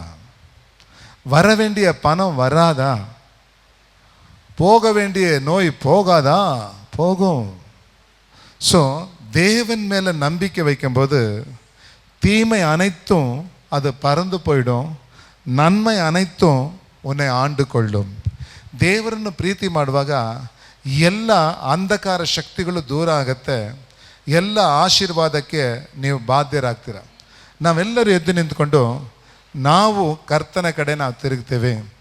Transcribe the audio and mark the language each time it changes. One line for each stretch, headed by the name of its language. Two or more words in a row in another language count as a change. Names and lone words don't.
Tamil: வர வேண்டிய பணம் வராதா? போக வேண்டிய நோய் போகாதா? போகும். ஸோ தேவன் மேலே நம்பிக்கை வைக்கும்போது தீமை அனைத்தும் அது பறந்து போயிடும், நன்மை அனைத்தும் உன்னை ஆண்டுகொள்ளும்.
Kannada: ದೇವರನ್ನು ಪ್ರೀತಿ ಮಾಡುವಾಗ ಎಲ್ಲ ಅಂಧಕಾರ ಶಕ್ತಿಗಳು ದೂರ ಆಗುತ್ತೆ, ಎಲ್ಲ ಆಶೀರ್ವಾದಕ್ಕೆ ನೀವು ಬಾಧ್ಯರಾಗ್ತೀರ. ನಾವೆಲ್ಲರೂ ಎದ್ದು ನಿಂತ್ಕೊಂಡು ನಾವು ಕರ್ತನ ಕಡೆ ನಾವು ತಿರುಗ್ತೇವೆ.